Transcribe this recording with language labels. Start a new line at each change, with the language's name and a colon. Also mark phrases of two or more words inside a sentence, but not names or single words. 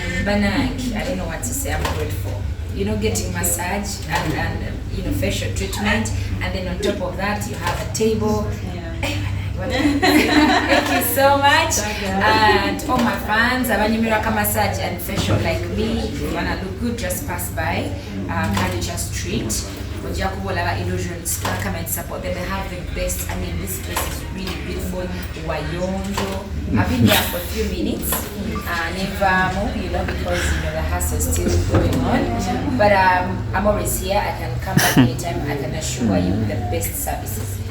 English: Banaki, I don't know what to say, I'm grateful. You know, getting massage and, and, you know, facial treatment, and then on top of that, you have a table. Yeah. Eh, Thank you so much. Thank you. And all my fans,
Ganda: abanyumirwa ka
English: massage and facial like me, you wanna look good, just pass by, uh, Kanyocha Street.
Ganda: Ojja kuba olaba
English: Illusion Spa, come and support them. They have the best. I mean, this place is really beautiful.
Ganda: Wayonjo.
English: I've been there for a few minutes. Uh, never more, you know, because, you know, the hustle is still going on. But, um, I'm always here. I can come back anytime. I can assure you the best services.